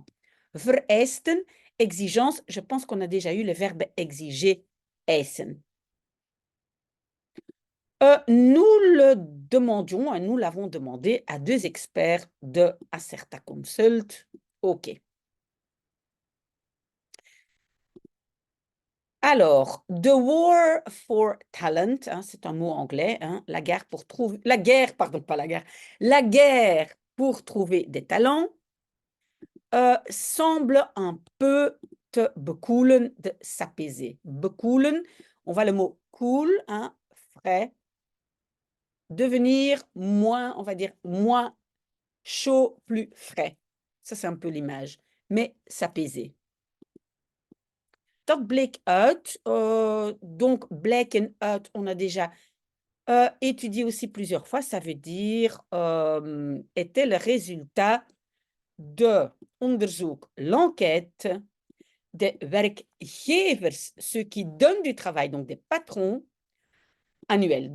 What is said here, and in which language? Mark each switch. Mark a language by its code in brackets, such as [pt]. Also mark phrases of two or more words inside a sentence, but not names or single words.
[fr] Vereisten, exigence, je pense qu'on a déjà eu le verbe exiger, eisen. Nous le demandions, nous l'avons demandé à 2 experts de Acerta Consult. OK. Alors, [en] the war for talent, [fr] hein, c'est un mot anglais, hein, la guerre pour trouver... La guerre, pardon, pas la guerre. La guerre pour trouver des talents semble un peu [nl] te bekoelen, [fr] de s'apaiser. Bekoelen, on voit le mot cool, hein, frais. Devenir moins, on va dire, moins chaud, plus frais. Ça, c'est un peu l'image. Mais s'apaiser. [nl] Dat bleek uit. Donc, blijken uit, [fr] on a déjà étudié aussi plusieurs fois. Ça veut dire, était le résultat de onderzoek, l'enquête des werkgevers, ceux qui donnent du travail, donc des patrons annuels.